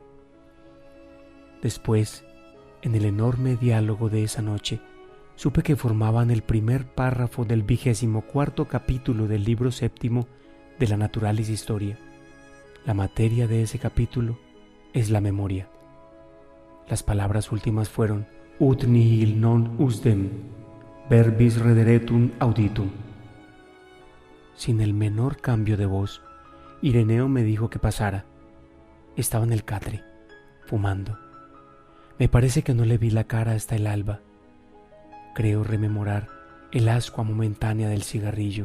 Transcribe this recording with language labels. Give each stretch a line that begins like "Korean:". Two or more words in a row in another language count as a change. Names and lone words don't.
Spanish: Después, en el enorme diálogo de esa noche, supe que formaban el primer párrafo del 24º capítulo del libro 7 de la Naturalis Historia. La materia de ese capítulo es la memoria. Las palabras últimas fueron
Latin: ut nihil non usdem, verbis rederetum auditum.
Spanish: Sin el menor cambio de voz, Ireneo me dijo que pasara. Estaba en el catre, fumando. Me parece que no le vi la cara hasta el alba. Creo rememorar el ascua momentánea del cigarrillo.